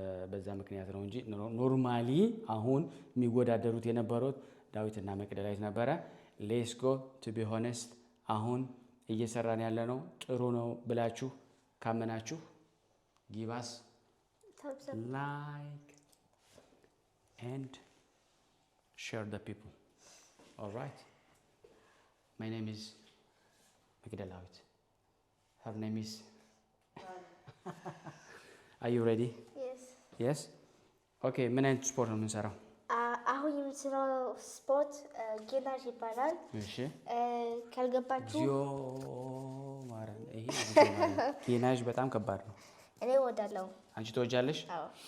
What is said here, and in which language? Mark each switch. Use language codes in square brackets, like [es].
[am] በዛ ምክንያት ነው እንጂ ኖርማሊ አሁን የሚወዳደሩት የነበሩት ዳዊትና መቅደላዊት ነበረ [en] ሌትስ ጎ ቱ ቢ ሆነስት [am] አሁን እየሰራን ያለ ነው ጥሩ ነው ብላችሁ ካመናችሁ [en] give us like and share the people all right My name is Magdalawit. Her name is Are you ready? Yes. Yes? [am] Okay, ምን አይነት ስፖርት ነው የምንሰራው? አሁን የምንሰራው ስፖርት ጌናዥ ይባላል። እሺ። ካልገባችሁ ማረን ይሄ ጌናዥ በጣም ከባድ ነው። እኔ እወዳለሁ። አንቺ ትወጃለሽ? አዎ።